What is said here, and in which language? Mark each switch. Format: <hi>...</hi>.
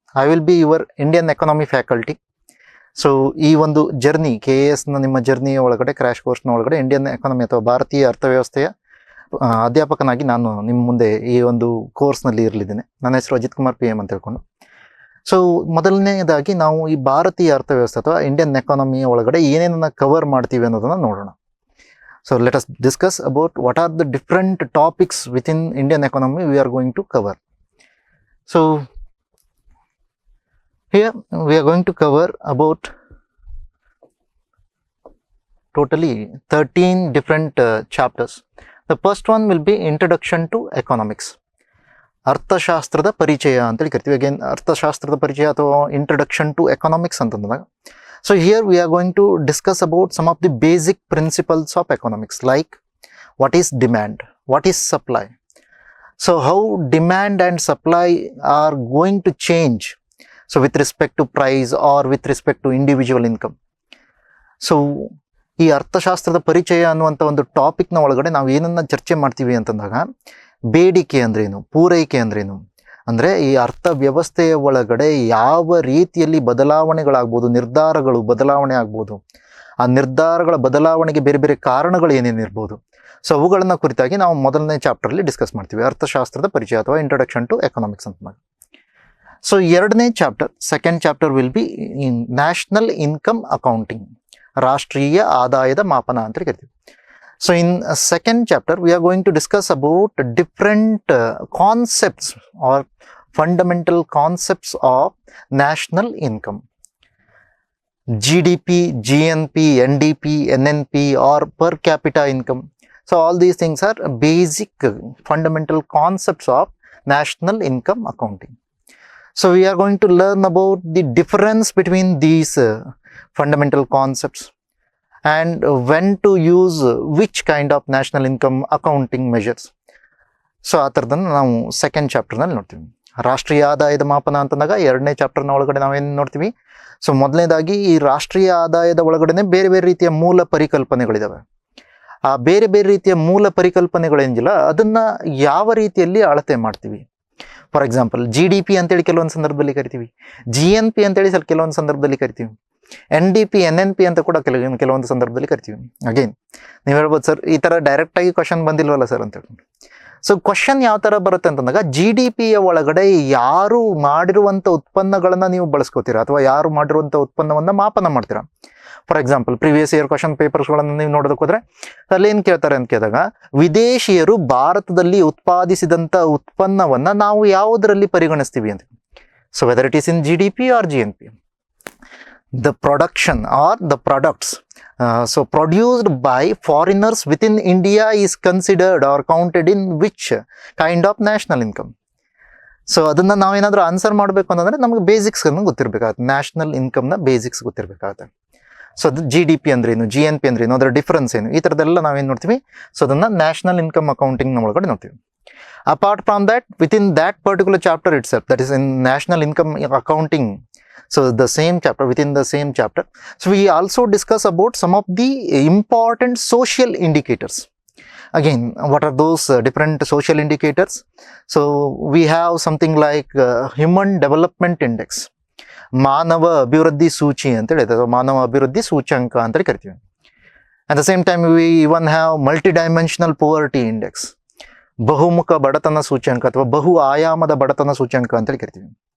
<en>I will be your Indian Economy faculty.</en> <kn>So ಈ ಒಂದು journey KASನ ನಿಮ್ಮ ಜರ್ನಿಯ ಒಳಗಡೆ ಕ್ರ್ಯಾಶ್ ಕೋರ್ಸ್ನ ಒಳಗಡೆ ಇಂಡಿಯನ್ ಎಕಾನಮಿ ಅಥವಾ ಭಾರತೀಯ ಅರ್ಥವ್ಯವಸ್ಥೆಯ ಅಧ್ಯಾಪಕನಾಗಿ ನಾನು ನಿಮ್ಮ ಮುಂದೆ ಈ ಒಂದು ಕೋರ್ಸ್ನಲ್ಲಿ ಇರಲಿದ್ದೇನೆ. ನನ್ನ ಹೆಸರು ಅಜಿತ್ ಕುಮಾರ್ PM ಅಂತ ಹೇಳ್ಕೊಂಡು. ಸೊ ಮೊದಲನೇದಾಗಿ ನಾವು ಈ ಭಾರತೀಯ ಅರ್ಥವ್ಯವಸ್ಥೆ ಅಥವಾ ಇಂಡಿಯನ್ ಎಕಾನಮಿಯ ಒಳಗಡೆ ಏನೇನನ್ನ ಕವರ್ ಮಾಡ್ತೀವಿ ಅನ್ನೋದನ್ನು ನೋಡೋಣ.</kn> <en>So let us discuss about what are the different topics within Indian economy we are going to cover. So here we are going to cover about totally 13 different chapters. The first one will be Introduction to Economics.</en> <kn>ಅರ್ಥಶಾಸ್ತ್ರದ ಪರಿಚಯ ಅಂತೇಳಿ ಕರಿತೀವಿ. Again ಅರ್ಥಶಾಸ್ತ್ರದ ಪರಿಚಯ ಅಥವಾ introduction to economics ಅಂತಂದಾಗ,</kn> <en>so here we are going to discuss about some of the basic principles of economics, like what is demand, what is supply, so how demand and supply are going to change, so with respect to price or with respect to individual income.</en> <kn>So ಈ ಅರ್ಥಶಾಸ್ತ್ರದ ಪರಿಚಯ ಅನ್ನುವಂಥ ಒಂದು ಟಾಪಿಕ್ನ ಒಳಗಡೆ ನಾವು ಏನನ್ನ ಚರ್ಚೆ ಮಾಡ್ತೀವಿ ಅಂತಂದಾಗ, ಬೇಡಿಕೆ ಅಂದ್ರೇನು, ಪೂರೈಕೆ ಅಂದ್ರೇನು, ಅಂದರೆ ಈ ಅರ್ಥವ್ಯವಸ್ಥೆಯ ಒಳಗಡೆ ಯಾವ ರೀತಿಯಲ್ಲಿ ಬದಲಾವಣೆಗಳಾಗ್ಬೋದು, ನಿರ್ಧಾರಗಳು ಬದಲಾವಣೆ ಆಗ್ಬೋದು, ಆ ನಿರ್ಧಾರಗಳ ಬದಲಾವಣೆಗೆ ಬೇರೆ ಬೇರೆ ಕಾರಣಗಳು ಏನೇನಿರ್ಬೋದು, ಸೊ ಅವುಗಳನ್ನ ಕುರಿತಾಗಿ ನಾವು ಮೊದಲನೇ ಚಾಪ್ಟರ್ಲಿ ಡಿಸ್ಕಸ್ ಮಾಡ್ತೀವಿ, ಅರ್ಥಶಾಸ್ತ್ರದ ಪರಿಚಯ ಅಥವಾ ಇಂಟ್ರೊಡಕ್ಷನ್ ಟು ಎಕನಾಮಿಕ್ಸ್ ಅಂತ.</kn> <en>So ಎರಡನೇ chapter, second chapter will be in national income accounting, ರಾಷ್ಟ್ರೀಯ ಆದಾಯದ ಮಾಪನ ಅಂತ ಕರಿತೀವಿ. So in second chapter we are going to discuss about different concepts or fundamental concepts of national income. GDP, GNP, NDP, NNP or per capita income. So all these things are basic fundamental concepts of national income accounting. So we are going to learn about the difference between these fundamental concepts and when to use which kind of national income accounting measures.</en> <kn>So ಆ ಥರದನ್ನು ನಾವು second ಚಾಪ್ಟರ್ನಲ್ಲಿ ನೋಡ್ತೀವಿ. ರಾಷ್ಟ್ರೀಯ ಆದಾಯದ ಮಾಪನ ಅಂತಂದಾಗ ಎರಡನೇ ಚಾಪ್ಟರ್ನ ಒಳಗಡೆ ನಾವೇನು ನೋಡ್ತೀವಿ, ಸೊ ಮೊದಲನೇದಾಗಿ ಈ ರಾಷ್ಟ್ರೀಯ ಆದಾಯದ ಒಳಗಡೆ ಬೇರೆ ಬೇರೆ ರೀತಿಯ ಮೂಲ ಪರಿಕಲ್ಪನೆಗಳಿದ್ದಾವೆ. ಆ ಬೇರೆ ಬೇರೆ ರೀತಿಯ ಮೂಲ ಪರಿಕಲ್ಪನೆಗಳೇನಿಲ್ಲ ಅದನ್ನು ಯಾವ ರೀತಿಯಲ್ಲಿ ಅಳತೆ ಮಾಡ್ತೀವಿ. ಫಾರ್ ಎಕ್ಸಾಂಪಲ್ GDP ಅಂತೇಳಿ ಕೆಲವೊಂದು ಸಂದರ್ಭದಲ್ಲಿ ಕರಿತೀವಿ, GNP ಅಂತೇಳಿ ಕೆಲವೊಂದು ಸಂದರ್ಭದಲ್ಲಿ ಕರಿತೀವಿ, NDP, NNP ಅಂತ ಕೂಡ ಕೆಲವೊಂದು ಸಂದರ್ಭದಲ್ಲಿ ಕರಿತೀವಿ. ಅಗೇನ್ ನೀವು ಹೇಳ್ಬೋದು, ಸರ್ ಈ ಥರ ಡೈರೆಕ್ಟಾಗಿ ಕ್ವಶನ್ ಬಂದಿಲ್ವಲ್ಲ ಸರ್ ಅಂತ ಹೇಳಿ. ಸೊ ಕ್ವಶನ್ ಯಾವ ಥರ ಬರುತ್ತೆ ಅಂತಂದಾಗ, GDPಯ ಒಳಗಡೆ ಯಾರು ಮಾಡಿರುವಂಥ ಉತ್ಪನ್ನಗಳನ್ನು ನೀವು ಬಳಸ್ಕೋತೀರಾ ಅಥವಾ ಯಾರು ಮಾಡಿರುವಂಥ ಉತ್ಪನ್ನವನ್ನು ಮಾಪನ ಮಾಡ್ತೀರಾ. For example previous year question ಪೇಪರ್ಸ್ಗಳನ್ನು ನೀವು ನೋಡೋದಕ್ಕೆ ಹೋದರೆ ಅಲ್ಲಿ ಏನು ಕೇಳ್ತಾರೆ ಅಂತ ಕೇಳಿದಾಗ, ವಿದೇಶಿಯರು ಭಾರತದಲ್ಲಿ ಉತ್ಪಾದಿಸಿದಂಥ ಉತ್ಪನ್ನವನ್ನು ನಾವು ಯಾವುದರಲ್ಲಿ ಪರಿಗಣಿಸ್ತೀವಿ ಅಂತ.</kn> <en>So whether it is in GDP or GNP, the production or the products so produced by foreigners within India is considered or counted in which kind of national income.</en> <kn>So ಅದನ್ನು ನಾವೇನಾದರೂ ಆನ್ಸರ್ ಮಾಡಬೇಕು ಅಂತಂದರೆ ನಮಗೆ basics ಗೊತ್ತಿರಬೇಕಾಗುತ್ತೆ, national ಇನ್ಕಮ್ನ basics ಗೊತ್ತಿರಬೇಕಾಗುತ್ತೆ. So ಅದು GDP ಅಂದ್ರೇನು, GNP ಅಂದ್ರೇನು, ಅದರ difference ಏನು, ಈ ಥರದ್ದೆಲ್ಲ ನಾವೇನು ನೋಡ್ತೀವಿ. ಸೊ ಅದನ್ನು ನ್ಯಾಷನಲ್ ಇನ್ಕಮ್ ಅಕೌಂಟಿಂಗ್ನ ಒಳಗಡೆ ನೋಡ್ತೀವಿ.</kn> <en>Apart from that, within that particular chapter itself, that is in national income accounting. So the same chapter, within the same chapter, so we also discuss about some of the important social indicators. Again, what are those different social indicators? So we have something like Human Development Index,</en> <kn>ಮಾನವ ಅಭಿವೃದ್ಧಿ ಸೂಚಿ ಅಂತ ಹೇಳಿದೆ, ಅಥವಾ ಮಾನವ ಅಭಿವೃದ್ಧಿ ಸೂಚ್ಯಂಕ ಅಂತ ಕರಿತೀವಿ.</kn> <en>At the same time we even have Multidimensional Poverty Index,</en> <kn>ಬಹುಮುಖ ಬಡತನ ಸೂಚ್ಯಂಕ ಅಥವಾ ಬಹು ಆಯಾಮದ ಬಡತನ ಸೂಚ್ಯಂಕ ಅಂತ ಕರಿತೀವಿ.</kn>